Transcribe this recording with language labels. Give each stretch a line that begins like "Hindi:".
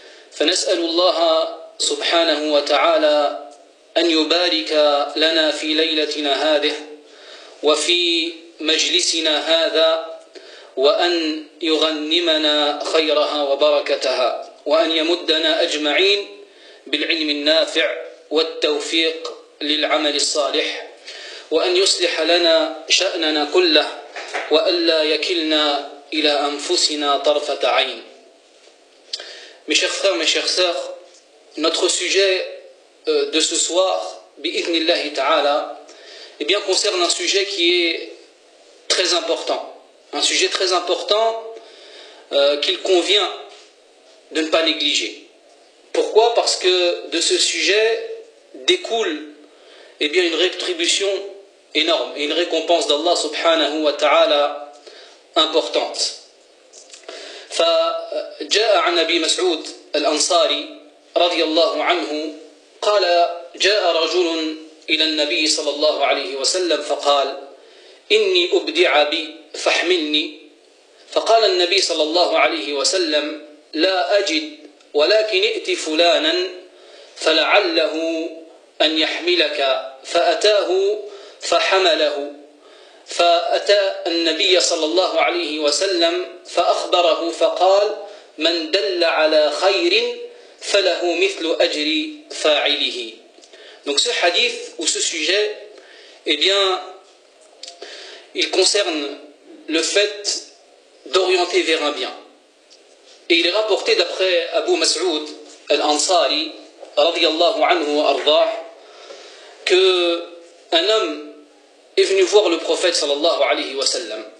Arabic: فنسأل الله سبحانه وتعالى أن يبارك لنا في ليلتنا هذه وفي مجلسنا هذا، وأن يغنمنا خيرها وبركتها، وأن يمدنا أجمعين بالعلم النافع والتوفيق للعمل الصالح، وأن يصلح لنا شأننا كله، وألا يكلنا إلى أنفسنا طرفة عين.
French: Mes chers frères, notre sujet de ce soir,
Arabic: بإذن الله تعالى,
French: concerne un sujet qui est très important. Un sujet très important qu'il convient de ne pas négliger. Pourquoi ? Parce que de ce sujet découle une rétribution énorme et une récompense d'Allah subhanahu wa ta'ala importante.
Arabic: فجاء عن أبي مسعود الأنصاري رضي الله عنه قال جاء رجل إلى النبي صلى الله عليه وسلم فقال إني أبدع بي فاحملني. فقال النبي صلى الله عليه وسلم لا أجد، ولكن ائت فلانا فلعله أن يحملك. فأتاه فحمله، فأتى النبي صلى الله عليه وسلم فأخبره فقال من دل على خير فله مثل أجر فاعله.
French: Donc ce hadith ou ce sujet, il concerne le fait d'orienter vers un bien. Et il est rapporté d'après Abu Mas'ud al-Ansari, radiyallahu anhu wa ardah, qu'un homme est venu voir le prophète sallallahu alayhi wa sallam.